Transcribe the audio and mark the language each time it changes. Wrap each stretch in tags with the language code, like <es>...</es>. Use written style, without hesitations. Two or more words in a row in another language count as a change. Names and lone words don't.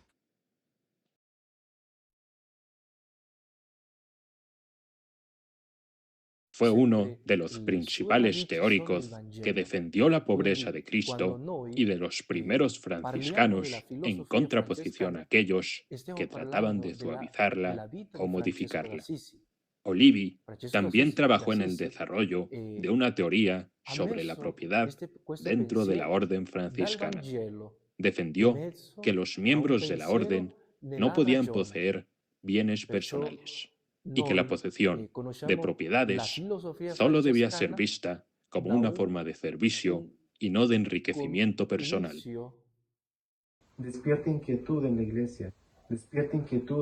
<es>Fue uno de los principales teóricos que defendió la pobreza de Cristo y de los primeros franciscanos en contraposición a aquellos que trataban de suavizarla o modificarla. Olivi</es> <it>Francesco</it> <es>también trabajó en el</es> <it>d'Assisi</it> <es>desarrollo de una teoría sobre la propiedad</es> <it>questo</it> <es>dentro de la</es> <it>pensiero</it> <es>orden</es> <it>dal</it> <es>franciscana.</es> <it>Vangelo di</it> <es>Defendió que</es> <it>mezzo</it> <es>los</es> <it>a un</it> <es>miembros de la orden</es> <it>pensiero</it> <es>no</es> <it>nella</it> <es>podían</es> <it>ragione.</it> <es>poseer bienes</es> <it>Perciò</it> <es>personales y que la</es> <it>noi</it> <es>posesión de</es> <it>conosciamo la</it> <es>propiedades</es> <it>filosofia</it> <es>solo debía ser</es> <it>francescana</it> <es>vista como</es> <it>da</it> <es>una</es> <it>un</it> <es>forma de servicio</es> <it>in-</it> <es>y no de enriquecimiento personal.</es> <it>inicio.</it> <es>Despierta inquietud en la iglesia, despierta inquietud.</es>